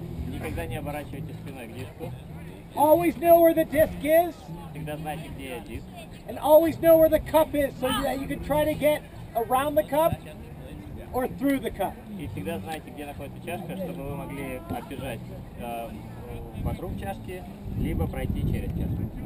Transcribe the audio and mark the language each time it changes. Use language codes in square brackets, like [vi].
[ru] Никогда не оборачивайте спиной к диску. [en] Always know where the disc is, [ru] Всегда знайте, где диск. [en] and always know where the cup is, so that you can try to get around the cup or through the cup. [ru] И всегда знайте, где находится чашка, чтобы вы могли оббежать вокруг чашки, либо пройти через чашку.